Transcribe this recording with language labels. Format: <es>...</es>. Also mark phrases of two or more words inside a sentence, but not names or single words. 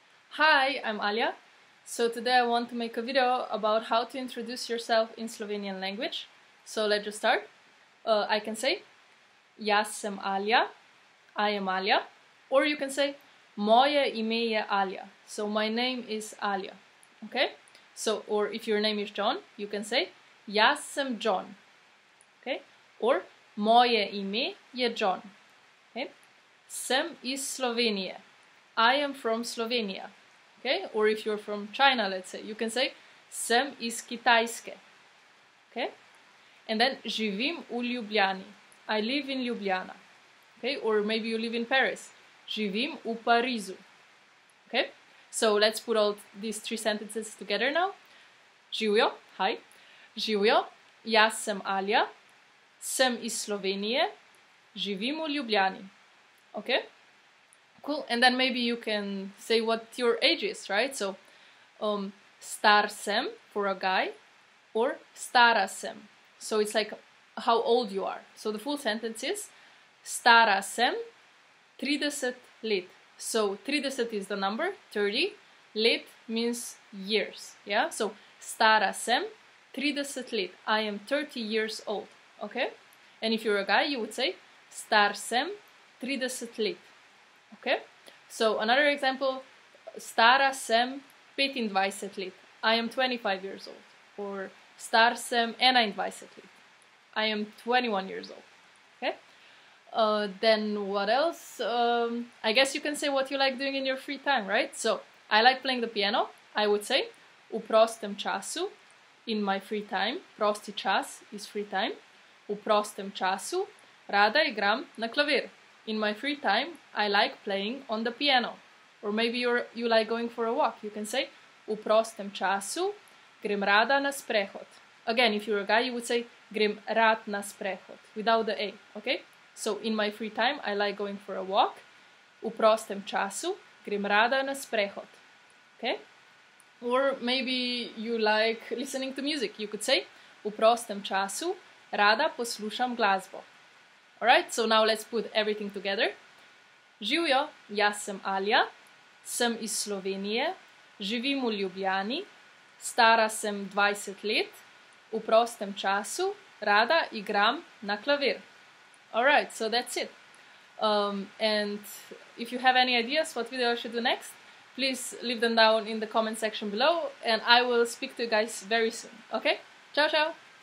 <en>Hi, I'm Alia. So today I want to make a video about how to introduce yourself in Slovenian language. So let's just start. I can say</en> <sl>Jaz sem Alia,</sl> <en>I am Alia, or you can say</en> <sl>Moje ime je Alia.</sl> <en>So my name is Alia. Okay? So, or if your name is John, you can say</en> <sl>Jaz sem John.</sl> <en>Okay? Or</en> <sl>Moje ime je John.</sl> <en>Okay?</en> <sl>Sem iz Slovenije.</sl> <en>I am from Slovenia. Okay? Or if you're from China, let's say, you can say</en> <sl>sem iz Kitajske.</sl> <en>Okay? And then</en> <sl>živim v Ljubljani.</sl> <en>I live in Ljubljana. Okay? Or maybe you live in Paris.</en> <sl>Živim v Parizu.</sl> <en>Okay? So let's put all these three sentences together now.</en> <sl>Živjo, hi. Živjo, jaz sem Alia, sem iz Slovenije, živim v Ljubljani.</sl> <en>Okay? Cool. And then maybe you can say what your age is, right? So,</en> <sl>star sem</sl> <en>for a guy, or</en> <sl>stara sem.</sl> <en>So it's like how old you are. So the full sentence is</en> <sl>stara sem 30 let.</sl> <en>So 30 is the number, 30. Let means years. Yeah. So</en> <sl>stara sem 30 let.</sl> <en>I am 30 years old. Okay. And if you're a guy, you would say</en> <sl>star sem 30 let.</sl> <en>Okay, so another example,</en> <sl>stara sem 25 let.</sl> <en>I am 25 years old. Or</en> <sl>star sem 21 let.</sl> <en>I am 21 years old. Okay, then what else? I guess you can say what you like doing in your free time, right? So I like playing the piano. I would say</en> <sl>v prostem času,</sl> <en>in my free time.</en> <sl>Prosti čas</sl> <en>is free time.</en> <sl>V prostem času rada igram na klavir.</sl> <en>In my free time, I like playing on the piano. Or maybe you like going for a walk. You can say,</en> <sl>v prostem času grem rada na sprehod.</sl> <en>Again, if you're a guy, you would say,</en> <sl>grem rad na sprehod,</sl> <en>without the A, okay? So, in my free time, I like going for a walk.</en> <sl>V prostem času grem rada na sprehod,</sl> <en>okay? Or maybe you like listening to music. You could say,</en> <sl>v prostem času rada poslušam glasbo.</sl> <en>Alright, so now let's put everything together.</en> <sl>Živjo, jaz sem Alia, sem iz Slovenije, živim v Ljubljani, stara sem 20 let, v prostem času rada igram na klavir.</sl> <en>Alright, so that's it. And if you have any ideas what video I should do next, please leave them down in the comment section below, and I will speak to you guys very soon. Okay?</en> <it>Ciao, ciao!</it>